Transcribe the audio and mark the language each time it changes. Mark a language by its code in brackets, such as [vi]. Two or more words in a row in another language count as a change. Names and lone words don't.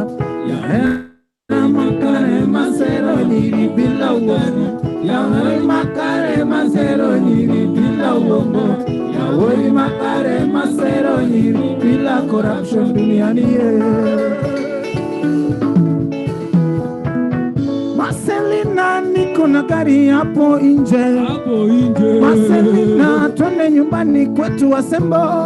[luo] Yahera makare masero nyiri [sw] bila uongo. [luo] Yahera makare masero nyiri [sw] bila uongo. [luo] Yahera makare masero nyiri [sw] bila corruption duniani. Marcelina niko na gari hapo nje. Marcelina twende nyumbani kwetu Asembo.